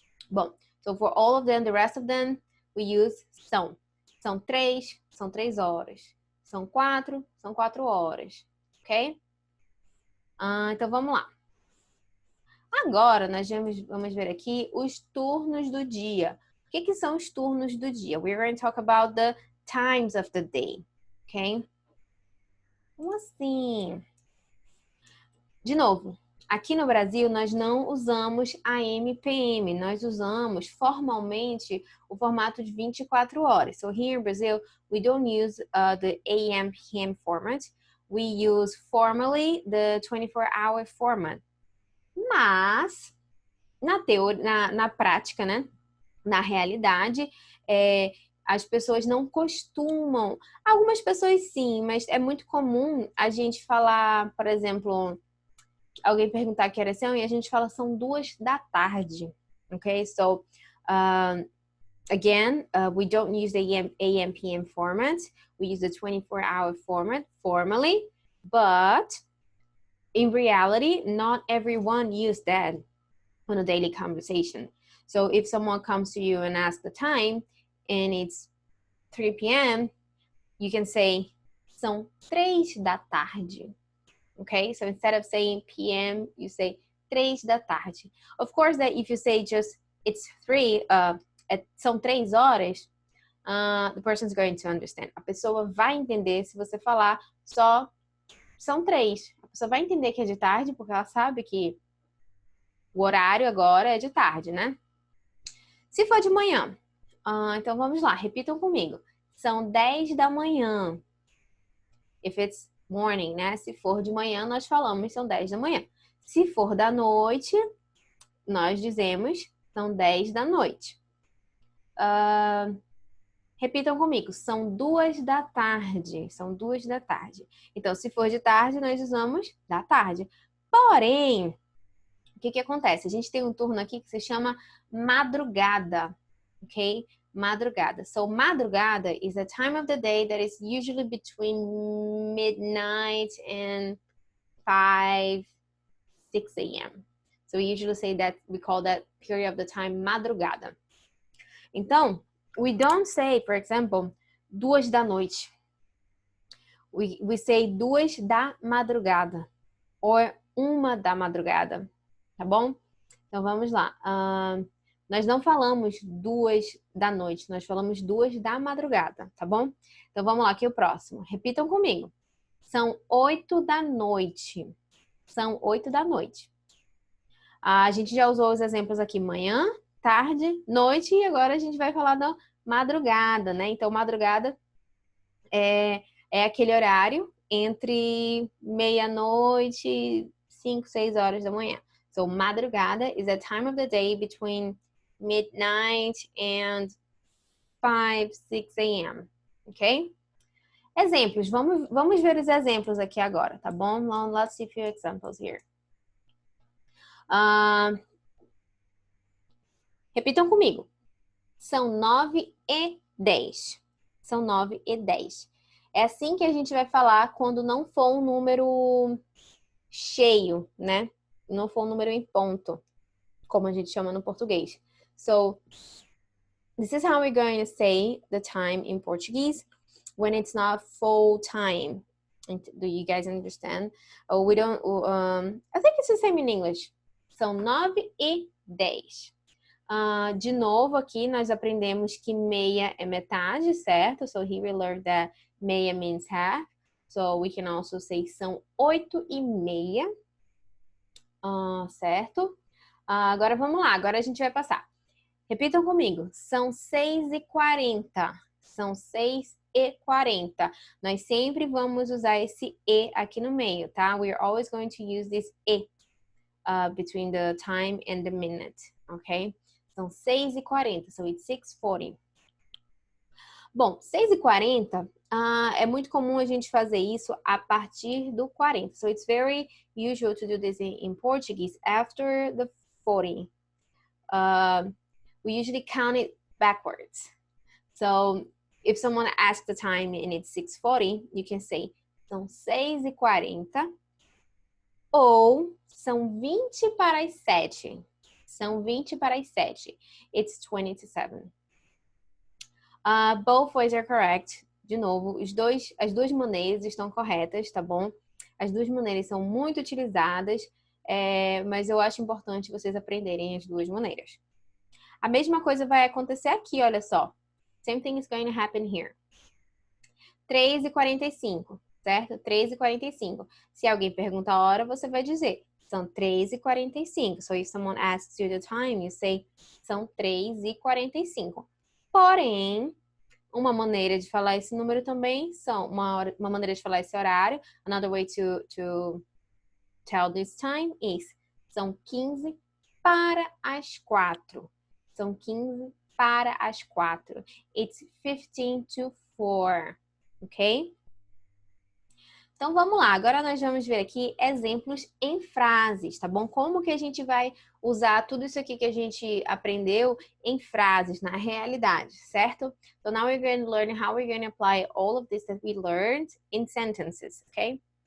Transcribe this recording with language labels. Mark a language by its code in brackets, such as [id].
[pt] Bom, [en] so for all of them, the rest of them, we use são. [pt] São 3, são 3 horas. São 4, são 4 horas. Ok? Então, vamos lá. Agora, nós vamos ver aqui os turnos do dia. O que são os turnos do dia? [en] We're going to talk about the times of the day. [pt] Ok? Como assim? De novo, aqui no Brasil, nós não usamos AM, PM. Nós usamos formalmente o formato de 24 horas. [en] So here in Brazil, we don't use the AM, PM format. We use formally the 24-hour format. [pt] Mas, na prática, né? Na realidade, as pessoas não costumam. Algumas pessoas sim, mas é muito comum a gente falar, por exemplo, alguém perguntar que horas são e a gente fala são 2 da tarde. Ok? [en] So, again, we don't use the AM, PM format. We use the 24-hour format formally, but in reality, not everyone uses that on a daily conversation. So if someone comes to you and asks the time and it's 3 p.m., you can say [pt] são 3 da tarde. [en] Okay? So instead of saying p.m., you say [pt] 3 da tarde. [en] Of course, that if you say just it's 3, [pt] são 3 horas, [en] the person's going to understand. [pt] A pessoa vai entender se você falar só são 3. A pessoa vai entender que é de tarde porque ela sabe que o horário agora é de tarde, né? Se for de manhã, então vamos lá, repitam comigo. São 10 da manhã. [en] If it's morning, [pt] né? Se for de manhã, nós falamos são 10 da manhã. Se for da noite, nós dizemos são 10 da noite. Repitam comigo, são 2 da tarde. São 2 da tarde. Então, se for de tarde, nós usamos da tarde. Porém, o que acontece? A gente tem um turno aqui que se chama madrugada, ok? Madrugada. [en] So, madrugada is a time of the day that is usually between midnight and 5, 6 a.m. So, we usually say that, we call that period of the time madrugada. [pt] Então, [en] we don't say, for example, [pt] 2 da noite. [en] We say [pt] 2 da madrugada. [en] Or [pt] 1 da madrugada. Tá bom? Então, vamos lá. Nós não falamos 2 da noite. Nós falamos 2 da madrugada. Tá bom? Então, vamos lá aqui o próximo. Repitam comigo. São 8 da noite. São 8 da noite. A gente já usou os exemplos aqui manhã, tarde, noite e agora a gente vai falar da madrugada, né? Então, madrugada é aquele horário entre meia-noite, 5, 6 horas da manhã. [en] So, madrugada is a time of the day between midnight and 5, 6 a.m. [pt] Ok? Exemplos. Vamos ver os exemplos aqui agora, tá bom? [en] Let's see a few examples here. [pt] Repitam comigo. São 9:10. São 9:10. É assim que a gente vai falar quando não for um número cheio, né? Não for um número em ponto, como a gente chama no português. [en] So, this is how we're going to say the time in Portuguese when it's not full time. Do you guys understand? We don't. I think it's the same in English. [pt] São 9:10. De novo, aqui nós aprendemos que meia é metade, certo? [en] So here we learned that meia means half. So we can also say [pt] são 8:30. Certo? Agora vamos lá, agora a gente vai passar. Repitam comigo. São 6:40. São 6:40. Nós sempre vamos usar esse E aqui no meio, tá? [en] We are always going to use this E between the time and the minute, ok? [pt] São 6:40, [en] so it's 6:40. [pt] Bom, 6:40, é muito comum a gente fazer isso a partir do 40. [en] So it's very usual to do this in Portuguese after the 40. We usually count it backwards. So if someone asks the time and it's 6:40, you can say [pt] são 6:40 ou são 20 para as 7. São 20 para as 7. [en] It's 20 to 7. Both ways are correct. [pt] De novo, as duas maneiras estão corretas, tá bom? As duas maneiras são muito utilizadas, mas eu acho importante vocês aprenderem as duas maneiras. A mesma coisa vai acontecer aqui, olha só. [en] Same thing is going to happen here. [pt] 3:45, certo? 3:45. Se alguém pergunta a hora, você vai dizer são 3:45. [en] So if someone asks you the time, you say [pt] são 3:45. Porém, uma maneira de falar esse número também uma maneira de falar esse horário. [en] Another way to tell this time is [pt] são 15 para as 4. São 15 para as 4. [en] It's 15 to 4. [pt] Ok? Então, vamos lá. Agora nós vamos ver aqui exemplos em frases, tá bom? Como que a gente vai usar tudo isso aqui que a gente aprendeu em frases, na realidade, certo? [en] So now we're going to learn how we're going to apply all of this that we learned in sentences, ok?